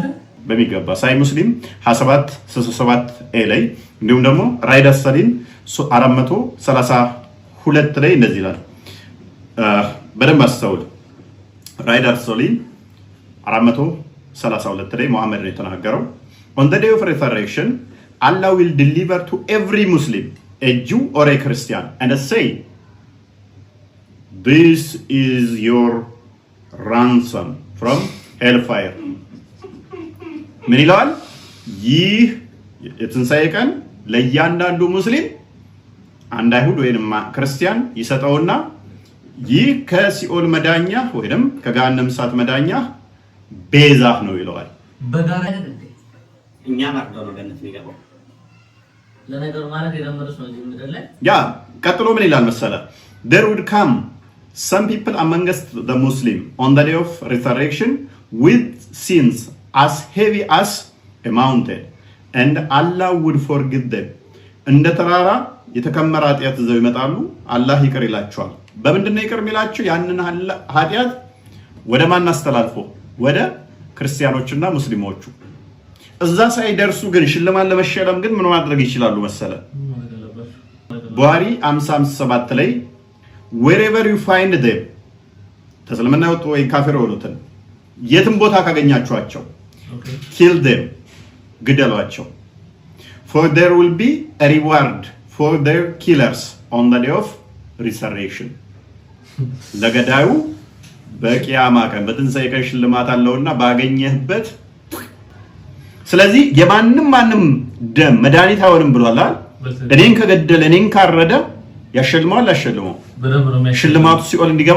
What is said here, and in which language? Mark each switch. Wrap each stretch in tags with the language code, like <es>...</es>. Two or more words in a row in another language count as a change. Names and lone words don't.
<am>በሚገባ ሳይ ሙስሊም 2767 ኤ ላይ እንዲሁም ደግሞ ራይድ ሰሊን 432 ላይ እንደዚህ ይላል በደንብ አስተውል ራይድ ሰሊን</am> <en>432</en> <am>ላይ መሐመድ ነው የተናገረው</am> <en>on the day of resurrection Allah will deliver to every Muslim a Jew or a Christian and say this is your ransom from hellfire</en> <am>ምን ይላል ይህ የትንሣኤ ቀን ለእያንዳንዱ ሙስሊም አንድ አይሁድ ወይንም ክርስቲያን ይሰጠውና ይህ ከሲኦል መዳኛ ወይንም ከገሃነም እሳት መዳኛ ቤዛ ነው ይለዋል በጋራ እኛ ማርዶ ነው ገነት የሚገባው ለነገሩ ማለት የደመረስ ነው እዚህ ምድር ላይ ያ ቀጥሎ ምን ይላል መሰለ</am> <en>there would come some people amongst the Muslim on the day of resurrection with sins as heavy as a mountain and Allah would forgive them</en> <am>እንደ ተራራ የተከመረ ኃጢአት ይዘው ይመጣሉ አላህ ይቅር ይላቸዋል በምንድነው ይቅር የሚላቸው ያንን ኃጢአት ወደ ማን አስተላልፎ ወደ ክርስቲያኖችና ሙስሊሞቹ እዛ ሳይደርሱ ግን ሽልማት ለመሸለም ግን ምን ማድረግ ይችላሉ መሰለ ቡሃሪ 557 ላይ</am> <en>wherever you find them</en> <am>ተስልምና ወጡ ወይ ካፊር ወሉትን የትም ቦታ ካገኛችኋቸው</am> <en>kill them</en> <am>ግደሏቸው</am> <en>for there will be a reward for their killers on the day of resurrection</en> <am>ለገዳዩ በቂያማ ቀን በትንሣኤ ቀን ሽልማት አለውና ባገኘህበት ስለዚህ የማንም ደም መድኃኒት አይሆንም ብሏል እኔን ከገደለ እኔን ካረደ ያሸልማል ያሸልመው ሽልማቱ ሲኦል እንዲገባ</am>